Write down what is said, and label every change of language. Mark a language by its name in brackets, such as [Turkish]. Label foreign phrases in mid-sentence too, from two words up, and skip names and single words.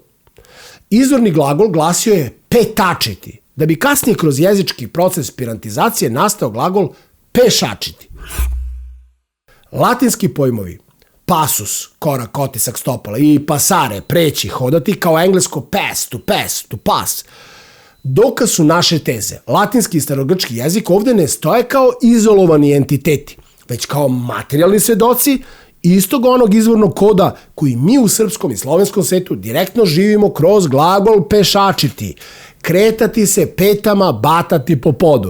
[Serbian] Izvorni glagol glasio je petačiti, da bi kasnije kroz jezički proces pirantizacije nastao glagol pešačiti. Latinski pojmovi pasus, korak, otisak stopala i pasare, preći, hodati, kao englesko pass, [English] to pass, [Serbian] Dokaz su naše teze. Latinski i starogrčki jezik ovde ne stoje kao izolovani entiteti, već kao materijalni svedoci istog onog izvornog koda koji mi u srpskom i slovenskom svetu direktno živimo kroz glagol pešačiti, kretati se petama, batati po podu.